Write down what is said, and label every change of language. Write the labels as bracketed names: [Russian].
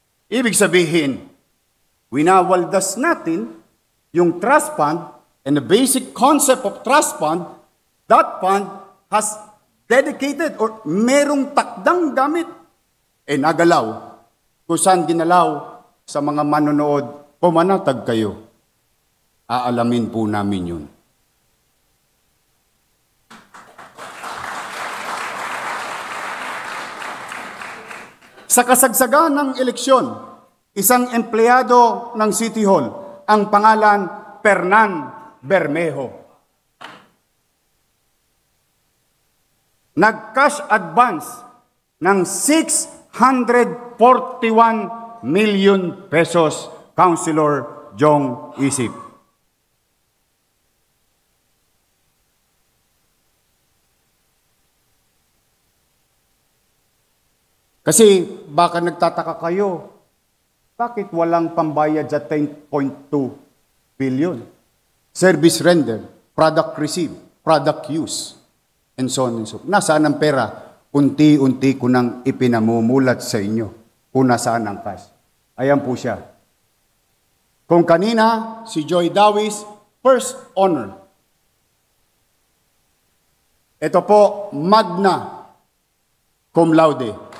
[Filipino] Ibig sabihin, winawaldas natin yung [English] trust fund and the basic concept of trust fund, that fund has dedicated or [Filipino] merong takdang gamit. Nagalaw. Kung saan ginalaw sa mga manonood, pumanatag kayo. Aalamin po namin yun. Sa kasagsagan ng eleksyon, isang empleyado ng City Hall, ang pangalan Fernan Bermejo. Nag-cash advance ng 641 million pesos, Councilor Jong Isip. Kasi baka nagtataka kayo, bakit walang pambayad sa 10.2 billion? [English] Service render, product receive, product use, and so on and so on. [Filipino] Nasaan ang pera? Unti-unti ko nang ipinamumulat sa inyo kung nasaan ang cash. Ayan po siya. Kung kanina, si Joy Dawis, first honor. Ito po, magna cum laude.